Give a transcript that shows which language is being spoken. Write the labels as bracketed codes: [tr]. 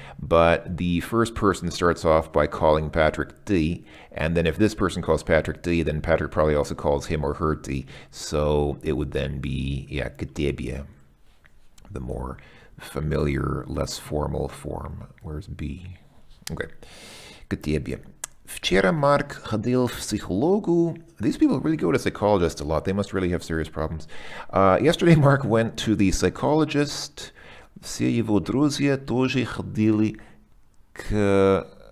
[en] But the first person starts off by calling Patrick ты, and then if this person calls Patrick ты, then Patrick probably also calls him or her ты. So it would then be, yeah, [ru] к тебе. [en] The more familiar, less formal form. Where's B? Okay. [ru] К тебе. Вчера Марк ходил в психологу. [en] These people really go to psychologists a lot. They must really have serious problems. Yesterday Mark went to the psychologist. [ru] Все его друзья тоже ходили к...